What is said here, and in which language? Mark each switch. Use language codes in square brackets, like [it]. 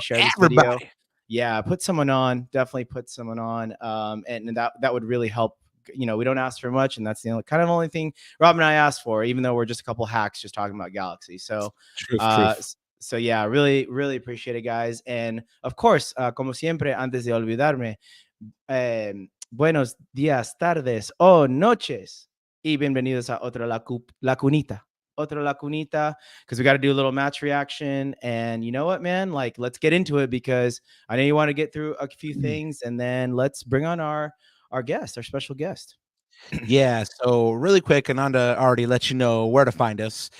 [en] share this video. everybody. Yeah, put someone on. Definitely put someone on. And that would really help. We don't ask for much, and that's the only thing Rob and I asked for, even though we're just a couple hacks just talking about Galaxy. So, Truth. so yeah, really, really appreciate it, guys. And of course, [es] como siempre, antes de olvidarme, buenos días, tardes o noches, y bienvenidos a otra la cunita. [en] Otra la cunita, because we got to do a little match reaction. And you know what, man? Like, let's get into it, because I know you want to get through a few things, and then let's bring on our guest, our special guest. Yeah, so really quick, Ananda already let you know where to find us.